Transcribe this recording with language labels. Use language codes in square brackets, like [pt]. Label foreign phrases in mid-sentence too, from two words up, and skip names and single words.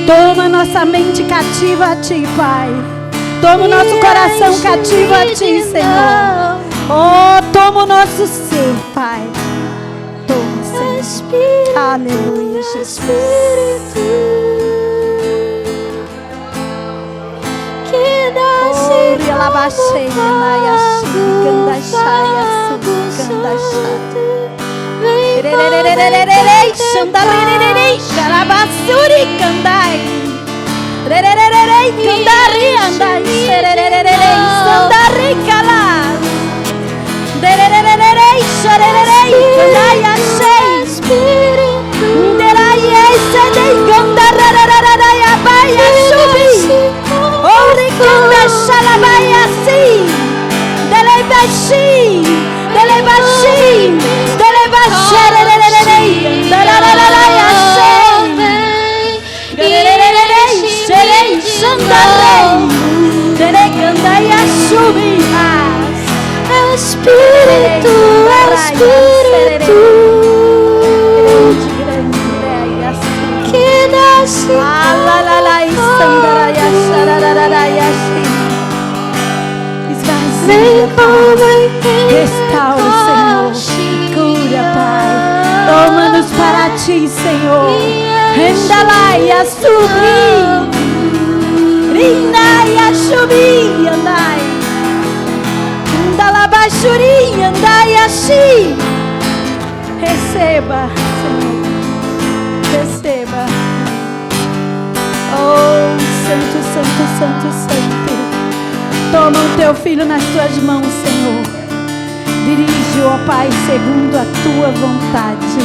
[pt] Toma nossa mente cativa a ti, Pai. Toma o nosso coração cativo a ti, Senhor. Oh, toma o nosso ser, Pai. Toma, Senhor. Espírito, Aleluia, Jesus. Espírito, que desce Oh, rialabaxei, naiaxi, gandaxaia, gandaxaia. Vem Rererererererei, xandarerererei, xarabassuri, candai. Rererererei, candari, andai, xererererei, xandari, calai. Rererererei, xerererei, candai, achei. Espírito, Nderai, excedei, candararararai, abai, achubi. Ori, canda, xalabai, assim. Delebaxi, delebaxi, delebaxererererei, darararai, achei. Gererererei, xerei, xandarei. Derecandai, achubi, Espírito, Espírito, grande, grande, assim. que desce Alalalai, xandaraia, xarararaia, assim. Vem Esvazia, como Pai. em Restaura, Senhor. Cura, Pai. Toma-nos para ti, Senhor. Rendalai, assubi. Rindai, assubi, andai. Ndalabachuri, andai, ashi. Receba, Senhor. Receba. Oh, Santo, Santo, Santo, Santo. Toma o teu filho nas tuas mãos, Senhor. Dirige, ó Pai, segundo a tua vontade.